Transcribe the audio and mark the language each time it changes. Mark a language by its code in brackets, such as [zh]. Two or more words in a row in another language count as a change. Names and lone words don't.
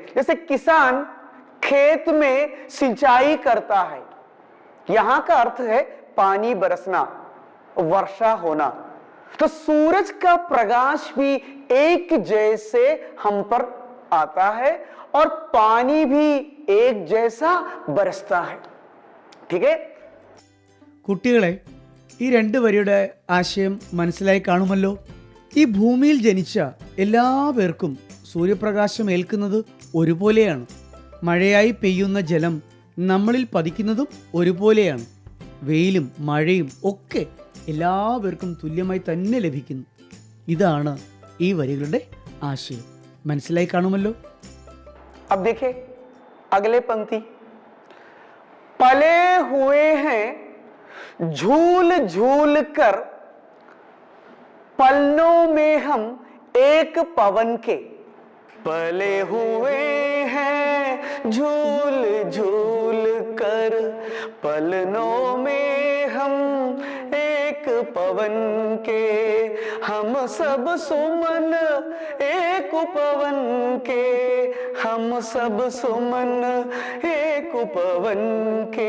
[hi] जैसे किसान खेत में सिंचाई करता है, यहां का अर्थ है पानी बरसना, वर्षा होना। तो सूरज का प्रकाश भी एक जैसे हम पर आता है और पानी भी एक जैसा बरसता है। ठीक है, [ml] കുട്ടികളെ, ഈ 2 വരിയുടെ ആശയം മനസ്സിലായി കാണുമല്ലോ. ഈ ഭൂമിയിൽ ജനിച്ച എല്ലാ പേർക്കും സൂര്യപ്രകാശം ഏൽക്കുന്നത് ഒരുപോലെയാണ്. മഴയായി പെയ്യുന്ന ജലം നമ്മളിൽ പതിക്കുന്നതും ഒരുപോലെയാണ്. വെയിലും മഴയും ഒക്കെ എല്ലാവർക്കും തുല്യമായി തന്നെ ലഭിക്കുന്നു. ഇതാണ് ഈ വരികളുടെ ആശയം. മനസ്സിലായി കാണുമല്ലോ. [hi] अब देखिए अगले पंक्ति, पले हुए हैं झूल झूल कर पलनों में हम एक पवन के। पले हुए हैं झूल झूल कर पलनों में हम एक पवन के, हम सब सुमन एक पवन के, हम सब सुमन एक पवन के।